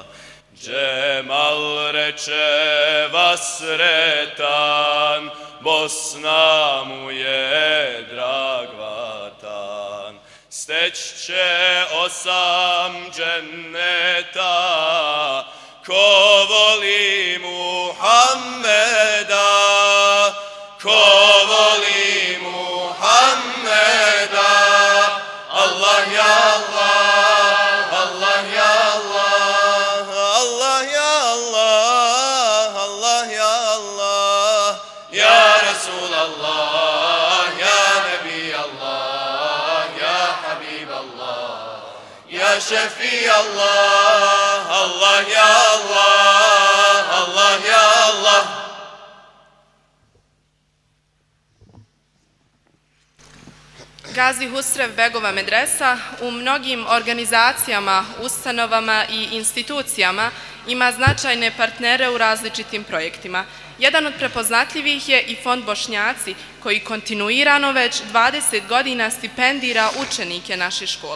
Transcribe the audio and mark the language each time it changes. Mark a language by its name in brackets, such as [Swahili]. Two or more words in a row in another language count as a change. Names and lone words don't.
[Bosnian] Džemal reče vas sretan, Bosna mu je drag vatan. steć će 8 dženneta, ko voli Muhammeda, ko voli Muhammeda. [Arabic] الله يا الله، الله يا الله، الله يا الله، الله يا الله، يا رسول الله، يا نبي الله، يا حبيب الله، يا شافي الله، الله يا الله، الله يا الله. [Bosnian] Gazi Husrev Begova medresa u mnogim organizacijama, ustanovama i institucijama ima značajne partnere u različitim projektima. Jedan od prepoznatljivih je i Fond Bošnjaci, koji kontinuirano već 20 godina stipendira učenike naše škole.